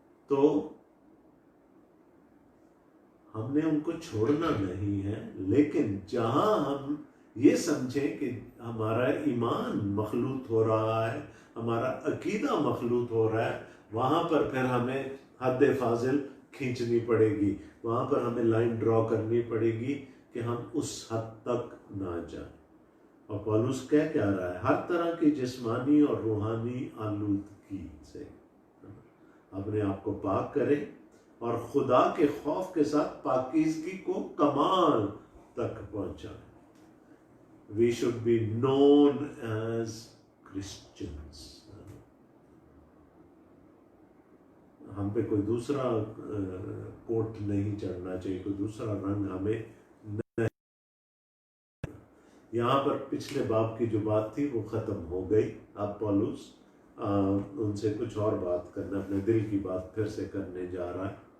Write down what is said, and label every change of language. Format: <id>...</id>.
<ur>تو ہم نے ان کو چھوڑنا نہیں ہے، لیکن جہاں ہم یہ سمجھیں کہ ہمارا ایمان مخلوط ہو رہا ہے، ہمارا عقیدہ مخلوط ہو رہا ہے، وہاں پر پھر ہمیں حد فاضل کھینچنی پڑے گی، وہاں پر ہمیں لائن ڈرا کرنی پڑے گی کہ ہم اس حد تک نہ جائیں. اور پولس کہہ کیا رہا ہے؟ ہر طرح کی جسمانی اور روحانی آلودگی سے اپنے آپ کو پاک کرے، اور خدا کے خوف کے ساتھ پاکیزگی کو کمال تک پہنچائے.</ur> <en>We should be known as Christians.</en> <ur>ہم پہ کوئی دوسرا کوٹ نہیں چڑھنا چاہیے، کوئی دوسرا رنگ ہمیں نہیں. یہاں پر پچھلے باب کی جو بات تھی وہ ختم ہو گئی. اب پولس ان سے کچھ اور بات کرنا، اپنے دل کی بات پھر سے کرنے جا رہا ہے.</ur>